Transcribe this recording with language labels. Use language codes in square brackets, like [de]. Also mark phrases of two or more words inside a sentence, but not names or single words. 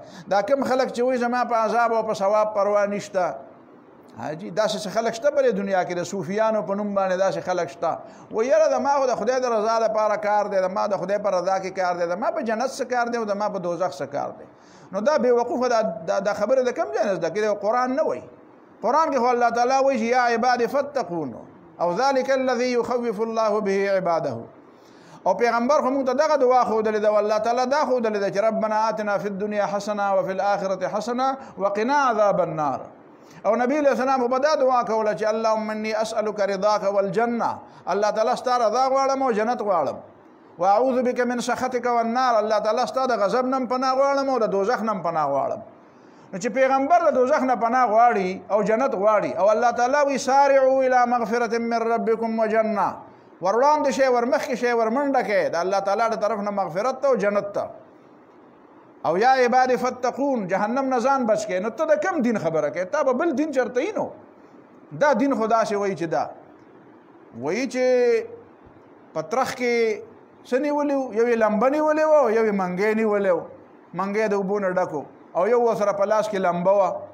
[ps] دا کوم خلک چې وایي زما په عذاب او په ثواب پروا نشته، حاجي داسې خلک شته په دنیا کې د صوفیانو په نوم باندې داسې خلک شته، وایي یاره زما خو د خدای د رضا لپاره کار دی، زما د خدای په رضا کې کار دی، زما په جنت څه کار دی او زما په دوزخ څه کار دی. نو دا بې وقوفه دا خبره د کوم ځای نه زده کړې، قرآن نه وایي، قرآن کې خو الله تعالی وایي چې [ar] یا عباد [ps] فتقون او [ar] ذلک الذي یخوف الله به عباده، [ps] او پیغمبر خو موږ ته دغه دعا ښودلې ده، والله تعالی دا ښودلې ده چې [ar] ربنا آتنا فی الدنیا حسنه وفي الاخرة حسنه وقنا عذاب النار، [ps] او نبی [ar] علیہ السلام [ps] به دا دعا کوله چې [ar] اللهم انی اسألک رضاک والجنه، [ps] الله تعالی ستا رضا غواړم او جنت غواړم، [ar] واعوذ بک من سخطک والنار، [ps] الله تعالی ستا د غضب نه پناه غواړم او د دوزخ نه پناه غواړم. نو چې پیغمبر د دوزخ نه پناه غواړي او جنت غواړي، او الله تعالی وی [ar] سارعوا الی مغفرة من ربکم وجنه، [ps] وروړاندې شئ ورمخکې شئ ورمنډه کړئ د الله تعالی د طرف نه مغفرت ته او جنت ته، او [ar] یا عباد فتقون [ps] جهنم نه ځان بچ کړئ. نو ته د کم دین خبره کوې؟ تا به بل دین چېرته یي، نو دا دین خو داسې وایي چې دا وایي چې په ترخ کې څه نیولي وو، یو یې لمبه نیولې وه او یو یې منګی نیولی وو، منګی د اوبو نه ډک او یو ورسره په لاس کې لمبه وه.